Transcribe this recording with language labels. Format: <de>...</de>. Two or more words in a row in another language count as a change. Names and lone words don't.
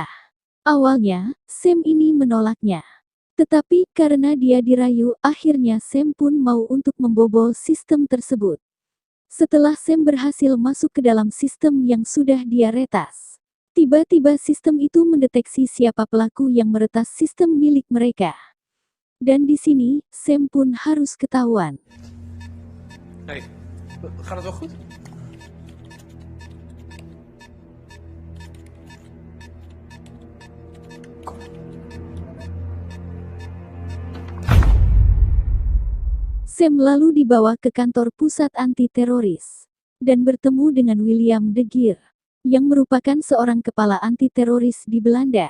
<id>Awalnya, Sam ini menolaknya. Tetapi, karena dia dirayu, akhirnya Sam pun mau untuk membobol sistem tersebut. Setelah Sam berhasil masuk ke dalam sistem yang sudah dia retas, tiba-tiba sistem itu mendeteksi siapa pelaku yang meretas sistem milik mereka. Dan di sini, Sam pun harus ketahuan.</id> <nl>Hey, gaat het wel goed?</nl> <id>Sam lalu dibawa ke kantor pusat anti-teroris dan bertemu dengan William de Geer, yang merupakan seorang kepala anti-teroris di Belanda.</id>